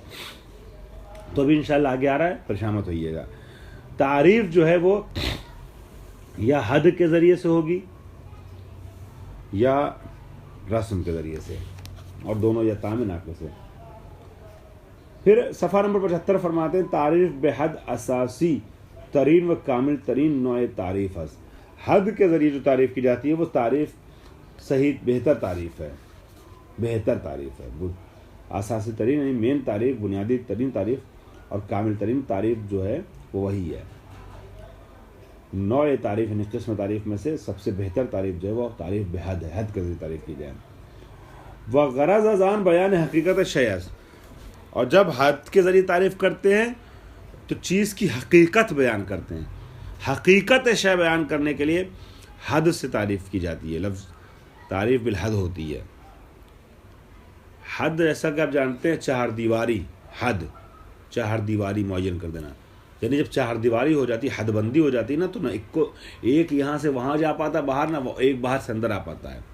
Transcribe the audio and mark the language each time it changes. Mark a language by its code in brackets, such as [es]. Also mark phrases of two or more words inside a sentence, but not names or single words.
[ur] تو ابھی انشاءاللہ آگے آ رہا ہے، پریشان مت ہوئیے گا۔ تعریف جو ہے وہ یا حد کے ذریعے سے ہوگی یا رسم کے ذریعے سے، اور دونوں یا تام ناقص ہے۔ پھر صفحہ نمبر 75 فرماتے ہیں [fa] تعریف بحد اساسی ترین و کامل ترین نوع تعریف است۔ [ur] حد کے ذریعے جو تعریف کی جاتی ہے وہ تعریف صحیح بہتر تعریف ہے، بہتر تعریف ہے۔ [fa] اساسی ترین [ur] یعنی مین تعریف، بنیادی ترین تعریف، اور [fa] کامل ترین [ur] تعریف جو ہے وہ وہی ہے۔ نوع تعریف یعنی قسم تعریف میں سے سب سے بہتر تعریف جو ہے وہ تعریف بحد ہے، حد کے ذریعے تعریف کی جائے۔ [fa] وغرض از آن بیان حقیقت شیء است، [ur] اور جب حد کے ذریعے تعریف کرتے ہیں تو چیز کی حقیقت بیان کرتے ہیں۔ حقیقت شے بیان کرنے کے لیے حد سے تعریف کی جاتی ہے، لفظ تعریف بالحد ہوتی ہے۔ حد جیسا کہ آپ جانتے ہیں 4 دیواری، حد 4 دیواری معین کر دینا، یعنی جب 4 دیواری ہو جاتی، حد بندی ہو جاتی نا، تو نہ ایک یہاں سے وہاں جا پاتا باہر، نہ ایک باہر سے اندر آ پاتا ہے۔